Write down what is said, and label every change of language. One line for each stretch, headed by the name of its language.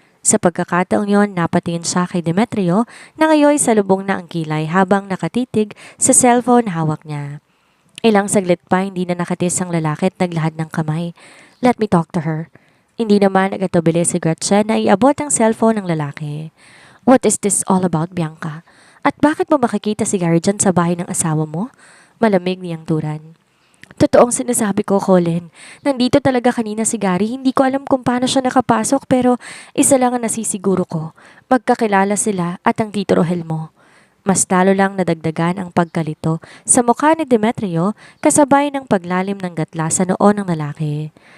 Filipino: Sa pagkakataong yon, napatingin siya kay Demetrio na ngayon salubong na ang kilay habang nakatitig sa cellphone hawak niya. Ilang saglit pa hindi na nakatis ang lalaki at naglahad ng kamay.
English: Let me talk to her.
Filipino: Hindi naman agatubili si Gretchen na iabot ang cellphone ng lalaki.
English: What is this all about, Bianca?
Filipino: At bakit mo makikita si Gary dyan sa bahay ng asawa mo? Malamig niyang turan. Totoong sinasabi ko, Colin. Nandito talaga kanina si Gary. Hindi ko alam kung paano siya nakapasok pero isa lang ang nasisiguro ko. Magkakilala sila at ang Tito Rohel mo. Mas lalo lang nadagdagan ang pagkalito sa mukha ni Demetrio kasabay ng paglalim ng gatla sa noo ng lalaki.